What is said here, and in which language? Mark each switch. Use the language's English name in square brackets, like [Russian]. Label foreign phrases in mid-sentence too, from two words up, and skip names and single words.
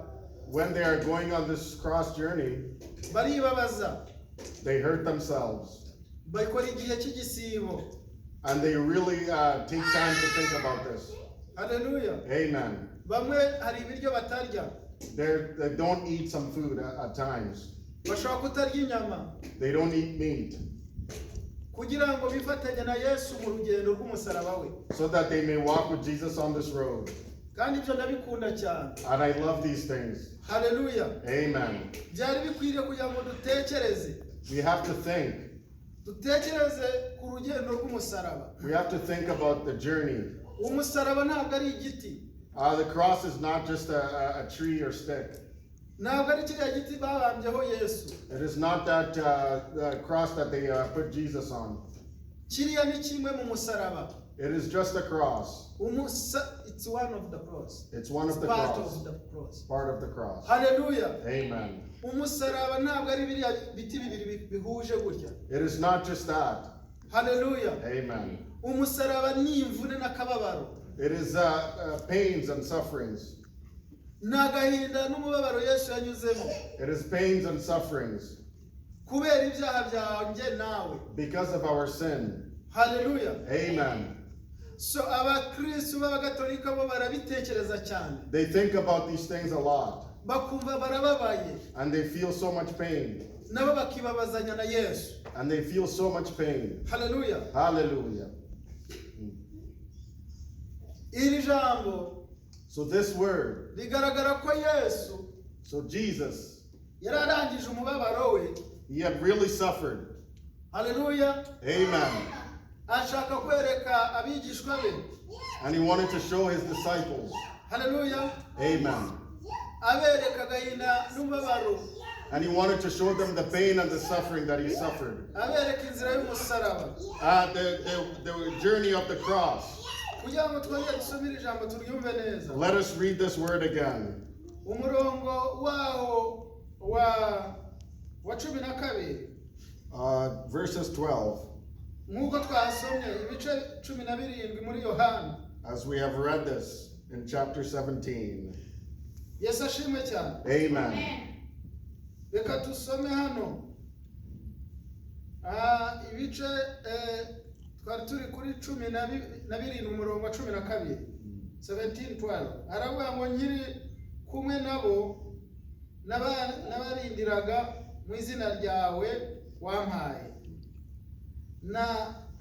[English] when they are going on this cross journey, [Kinyarwanda] baribabaza. [English] They hurt themselves. [Kinyarwanda] Bakora igihe cy'igisibo. [English] And they really take time to think about this. Hallelujah. Amen. [Kinyarwanda] Bamwe hari ibiryo batarya. [English] They don't eat some food at times. [Kinyarwanda] Bashobora kutarya inyama. [English] They don't eat meat. [Kinyarwanda] Kugira ngo bifatanye na Yesu mu rugendo rw'umusaraba we. [English] So that they may walk with Jesus on this road. [Kinyarwanda] Kandi ibyo ndabikunda cyane. [English] And I love these things. Hallelujah. Amen. [Kinyarwanda] Byari bikwiriye kugira ngo dutekereze. [English] We have to think. [Kinyarwanda] Dutekereze ku rugendo rw'umusaraba. [English] We have to think about the journey. [Kinyarwanda] Umusaraba ntabwo ari igiti. [English] The cross is not just a tree or stick. [Kinyarwanda] Ntabwo ari kiriya giti babambyeho Yesu. [English] It is not that the cross that they put Jesus on. [Kinyarwanda] Kiriya ni kimwe mu musaraba. [English] It is just a cross. It's one of the cross. It's one of the part cross. of the cross. Part of the cross. Hallelujah. Amen. [Kinyarwanda] Umusaraba ntabwo ari biriya biti bibiri bihuje gutya. [English] It is not just that. Hallelujah. Amen. [Kinyarwanda] Umusaraba ni imvune n'akababaro. [English] It is pains and sufferings. [Kinyarwanda] N'agahinda n'umubabaro Yesu yanyuzemo. [English] It is pains and sufferings. [Kinyarwanda] Kubera ibyaha byanjye nawe. [English] Because of our sin. Hallelujah. Amen. [Kinyarwanda] So abakristo b'abagatolika bo barabitekereza cyane. [English] They think about these things a lot. [Kinyarwanda] Bakumva barababaye. [English] And they feel so much pain. [Kinyarwanda] Nabo bakibabazanya na Yesu. [English] And they feel so much pain. Hallelujah. Hallelujah. [Kinyarwanda] Iri jambo. [English] So this word. [Kinyarwanda] Rigaragara ko Yesu. [English] So Jesus. [Kinyarwanda] Yararangije umubabaro we. [English] He had really suffered. Hallelujah. Amen. [Kinyarwanda] Ashaka kwereka abigishwa be. [English] And he wanted to show his disciples. Hallelujah. Amen. [Kinyarwanda] Abereka agahinda n'umubabaro. [English] And he wanted to show them the pain and the suffering that he suffered. [Kinyarwanda] Abereka inzira y'umusaraba. [English] The journey of the cross. [Kinyarwanda] Kugira ngo twongere dusomere ijambo turyumve neza. [English] Let us read this word again. [Kinyarwanda] Umurongo waho wa 12. [English] Verses 12. [Kinyarwanda] Nk'uko twasomye ibice 17 muri Yohana. [English] As we have read this in chapter 17. [Kinyarwanda] Yesu ashimwe cyane. Amen. Reka tusome hano. Ibice twari turi kuri 17 umurongo wa 12. 17:12. Aravuga ngo nkiri kumwe nabo nabarindiraga mu izina ryawe wampaye.